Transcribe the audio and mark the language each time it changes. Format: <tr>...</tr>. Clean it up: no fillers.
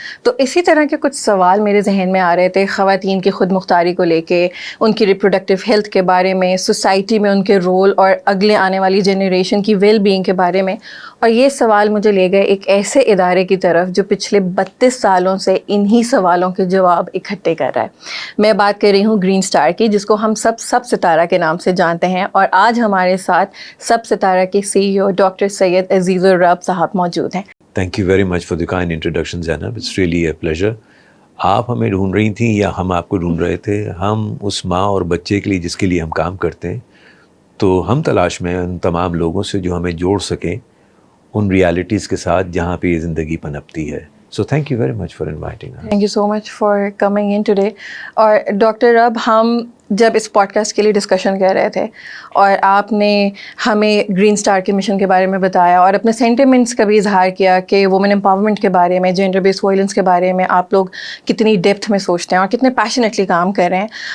<ur>تو اسی طرح کے کچھ سوال میرے ذہن میں آ رہے تھے، خواتین کی خود مختاری کو لے کے، ان کی ریپروڈکٹیو ہیلتھ کے بارے میں، سوسائٹی میں ان کے رول اور اگلے آنے والی جنریشن کی ویل بینگ کے بارے میں، اور یہ سوال مجھے لے گئے ایک ایسے ادارے کی طرف جو پچھلے 32 سالوں سے انہی سوالوں کے جواب اکٹھے کر رہا ہے۔ میں بات کر رہی ہوں گرین اسٹار کی، جس کو ہم سب ستارہ کے نام سے جانتے ہیں، اور آج ہمارے ساتھ سب ستارہ کے CEO ڈاکٹر سید عزیز الرب صاحب موجود ہیں۔</ur> <en>Thank you very much for the kind introduction, Zainab. It's really a pleasure.</en> <ur>آپ ہمیں ڈھونڈ رہی تھیں یا ہم آپ کو ڈھونڈ رہے تھے؟ ہم اس ماں اور بچے کے لیے جس کے لیے ہم کام کرتے ہیں، تو ہم تلاش میں ان تمام لوگوں سے جو ہمیں جوڑ سکیں ان ریالٹیز کے ساتھ جہاں پہ یہ زندگی پنپتی ہے۔</ur> <en>So thank you very much for inviting us. Thank you so much for coming in today.</en> <ur>اور ڈاکٹر رب، ہم جب اس پوڈ کاسٹ کے لیے ڈسکشن کر رہے تھے اور آپ نے ہمیں گرین اسٹار کے مشن کے بارے میں بتایا اور اپنے سینٹیمنٹس کا بھی اظہار کیا کہ وومن امپاورمنٹ کے بارے میں، جینڈر بیس وائلنس کے بارے میں آپ لوگ کتنی ڈیپتھ میں سوچتے ہیں اور کتنے پیشنیٹلی کام کر رہے ہیں،</ur>